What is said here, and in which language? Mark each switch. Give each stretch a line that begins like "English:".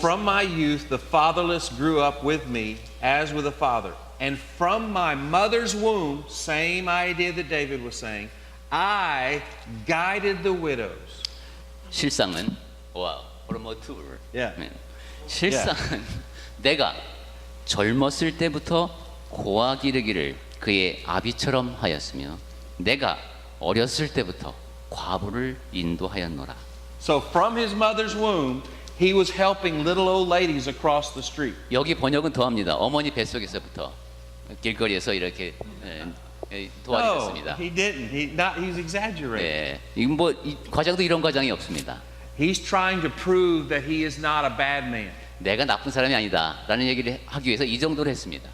English: from my youth the fatherless grew up with me as with a father. And from my mother's womb, same idea that David was saying, I guided the widows.
Korean: 실상은 promotur.
English: Yeah.
Korean: 실상은 내가 젊었을 때부터 고아 기르기를 그의 아비처럼 하였으며 내가 어렸을 때부터 과부를 인도하였노라.
English: So from his mother's womb, he was helping little old ladies across the street.
Korean: 여기 번역은 더합니다. 어머니 뱃속에서부터 길거리에서 이렇게 도와드렸습니다.
English: No, he didn't. He's exaggerating.
Korean: 예, 이건 이 과장도 이런 과장이 없습니다.
English: He's trying to prove that he is not a bad man.
Korean: 내가 나쁜 사람이 아니다라는 얘기를 하기 위해서 이 정도로 했습니다.